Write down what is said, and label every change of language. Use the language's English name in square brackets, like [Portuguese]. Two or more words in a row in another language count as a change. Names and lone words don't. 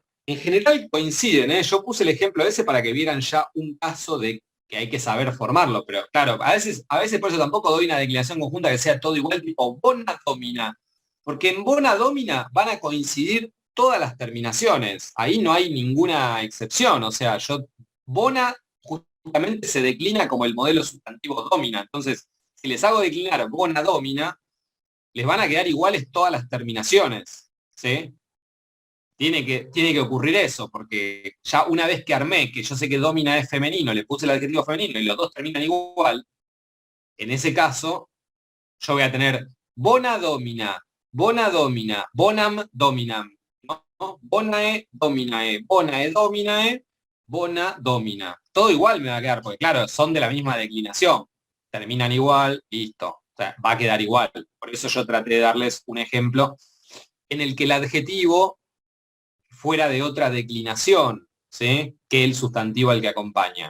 [Spanish] En general coinciden, ¿eh? Yo puse el ejemplo ese para que vieran ya un caso de que hay que saber formarlo, pero claro, a veces por eso tampoco doy una declinación conjunta que sea todo igual, tipo [Latin] bona domina, [Spanish] porque en [Latin] bona domina [Spanish] van a coincidir todas las terminaciones, ahí no hay ninguna excepción, o sea, bona justamente se declina como el modelo sustantivo domina, entonces, si les hago declinar [Latin] bona domina, [Spanish] les van a quedar iguales todas las terminaciones, ¿sí? Tiene que ocurrir eso, porque ya una vez que armé, que yo sé que domina es femenino, le puse el adjetivo femenino y los dos terminan igual, en ese caso, yo voy a tener [Latin] bona domina, bonam dominam, [Spanish] ¿no? [Latin] Bonae dominae, dominae, bona domina. [Spanish] Todo igual me va a quedar, porque claro, son de la misma declinación. Terminan igual, listo. O sea, va a quedar igual. Por eso yo traté de darles un ejemplo en el que el adjetivo fuera de otra declinación, ¿sí? Que el sustantivo al que acompaña.